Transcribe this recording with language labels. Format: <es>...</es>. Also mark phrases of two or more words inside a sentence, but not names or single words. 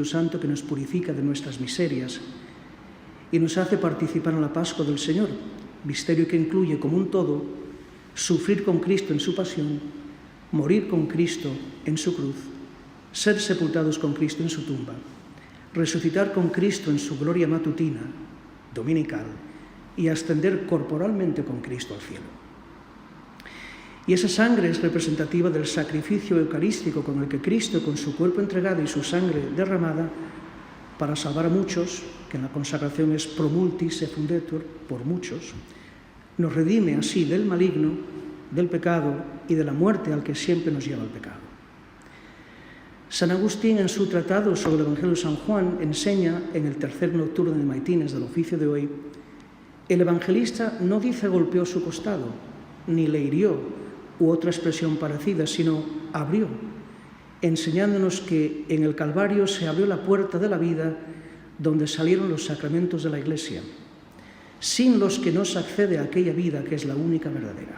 <es>Santo que nos purifica de nuestras miserias y nos hace participar en la Pascua del Señor, misterio que incluye como un todo sufrir con Cristo en su pasión, morir con Cristo en su cruz, ser sepultados con Cristo en su tumba, resucitar con Cristo en su gloria matutina, dominical, y ascender corporalmente con Cristo al cielo. Y esa sangre es representativa del sacrificio eucarístico con el que Cristo, con su cuerpo entregado y su sangre derramada, para salvar a muchos, que en la consagración es</es> <la>pro multis effundetur,</la> <es>por muchos, nos redime así del maligno, del pecado y de la muerte al que siempre nos lleva el pecado. San Agustín, en su tratado sobre el Evangelio de San Juan, enseña en el tercer nocturno de Maitines del oficio de hoy: el evangelista no dice golpeó su costado, ni le hirió, u otra expresión parecida, sino abrió, enseñándonos que en el Calvario se abrió la puerta de la vida donde salieron los sacramentos de la Iglesia, sin los que no se accede a aquella vida que es la única verdadera.</es>